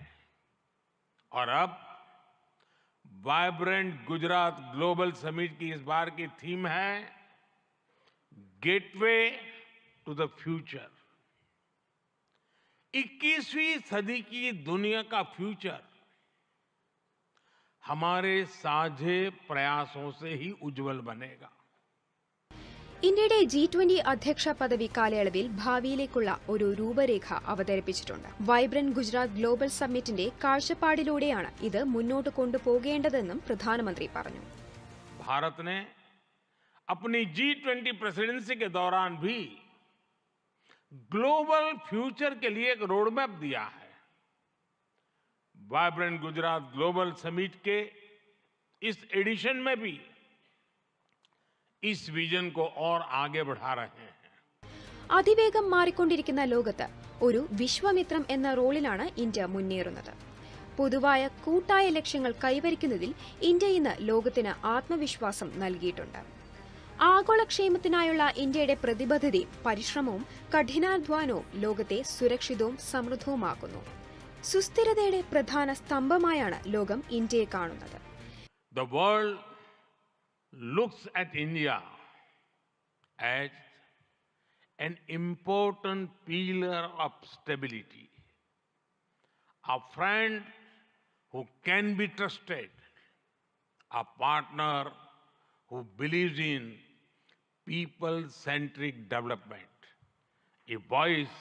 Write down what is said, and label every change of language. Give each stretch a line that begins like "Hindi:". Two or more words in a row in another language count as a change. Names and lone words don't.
Hindi: और अब वाइब्रेंट गुजरात ग्लोबल समिट की इस बार की थीम है
English: Gateway to the Future.
Hindi: 21वीं सदी की दुनिया का फ्यूचर हमारे साझे प्रयासों से ही उज्जवल बनेगा.
Malayalam: ഇന്ത്യയുടെ G20 അധ്യക്ഷ പദവി കാലയളവിൽ ഭാവിയിലേക്കുള്ള ഒരു രൂപരേഖ അവതരിപ്പിച്ചിട്ടുണ്ട്. വൈബ്രന്റ് ഗുജറാത്ത് ഗ്ലോബൽ സമ്മിറ്റിന്റെ കാഴ്ചപ്പാടിലൂടെയാണ് ഇത് മുന്നോട്ട് കൊണ്ടുപോകേണ്ടതെന്നും പ്രധാനമന്ത്രി പറഞ്ഞു.
Hindi: भारत ने अपनी G20 प्रेसिडेंसी के दौरान भी
English: global future
Hindi: के लिए एक
English: road map
Hindi: दिया है. वाइब्रेंट गुजरात ग्लोबल समिट के इस एडिशन में भी इस विजन को और आगे बढ़ा रहे हैं.
Malayalam: അതിവേഗം മാറിക്കൊണ്ടിരിക്കുന്ന ലോകത്ത് ഒരു വിശ്വമിത്രം എന്ന റോളിലാണ് ഇന്ത്യ മുന്നേറുന്നത്. പൊതുവായ കൂട്ടായ ലക്ഷ്യങ്ങൾ കൈവരിക്കുന്നതിൽ ഇന്ത്യ ഇന്ന് ലോകത്തിന് ആത്മവിശ്വാസം നൽകിയിട്ടുണ്ട്. ആഗോളക്ഷേമത്തിനായുള്ള ഇന്ത്യയുടെ പ്രതിബദ്ധതയും പരിശ്രമവും കഠിനാധ്വാനവും ലോകത്തെ സുരക്ഷിതവും സമൃദ്ധവുമാക്കുന്നു. സുസ്ഥിരതയുടെ പ്രധാന സ്തംഭമായാണ് ലോകം ഇന്ത്യയെ കാണുന്നത്.
English: The world looks at India as an important pillar of stability, a friend who can be trusted, a partner who believes in people-centric development, a voice